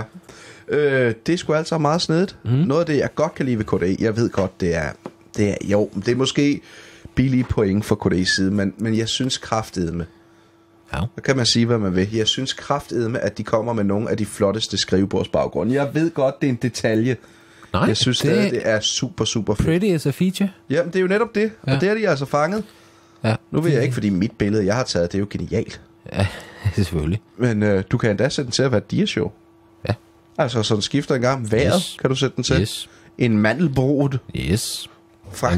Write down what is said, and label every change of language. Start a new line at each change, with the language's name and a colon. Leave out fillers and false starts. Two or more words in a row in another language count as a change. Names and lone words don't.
Danish: Det er sgu altså meget snedigt. Noget af det, jeg godt kan lide ved KDE, jeg ved godt, det er måske billige point for KDE's side, men jeg synes kraftedeme. Ja. Så kan man sige, hvad man vil. Jeg synes kraftedeme, at de kommer med nogle af de flotteste skrivebordsbaggrunde. Jeg ved godt, det er en detalje. Nej, jeg synes det er super, super fedt.
English: Pretty as a feature.
Danish: Jamen, det er jo netop det. Ja. Og det har de altså fanget. Ja. Nu ved jeg ikke, fordi mit billede, jeg har taget, det er jo genialt. Ja, selvfølgelig. Men du kan endda sætte den til at være et diashow. Ja. Altså, så den skifter en gang vejret, kan du sætte den til. Yes. En mandelbrod. Yes. Fraktal.